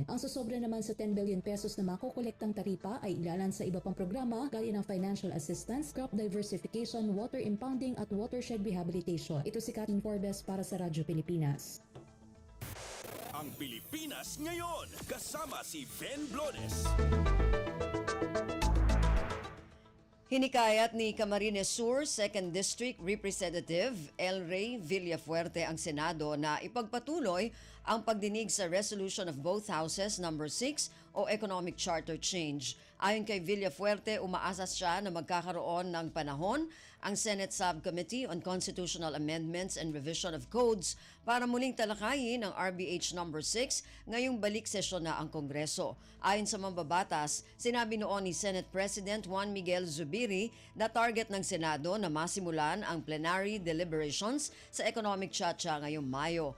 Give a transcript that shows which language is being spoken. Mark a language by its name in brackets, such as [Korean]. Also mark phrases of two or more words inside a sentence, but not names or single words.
[Filipino] Ang sasobra naman sa 10 billion pesos na makukolektang taripa ay ilalan sa iba pang programa gaya ng [English] financial assistance, crop diversification, water impounding at watershed rehabilitation. [Filipino] Ito si Kathleen Forbes para sa Radyo Pilipinas. Ang Pilipinas ngayon, kasama si Ben Blones. Hinikayat ni Camarines Sur 2nd District Representative El Rey Villafuerte ang Senado na ipagpatuloy ang pagdinig sa Resolution of both Houses No. 6 o Economic Charter Change. Ayon kay Villafuerte, umaasa siya na magkakaroon ng panahon ang Senate Subcommittee on Constitutional Amendments and Revision of Codes para muling talakayin ang RBH No. 6 ngayong balik sesyon na ang Kongreso. Ayon sa mambabatas, sinabi noon ni Senate President Juan Miguel Zubiri na target ng Senado na masimulan ang [English] plenary deliberations [Filipino] sa Economic Chacha ngayong Mayo.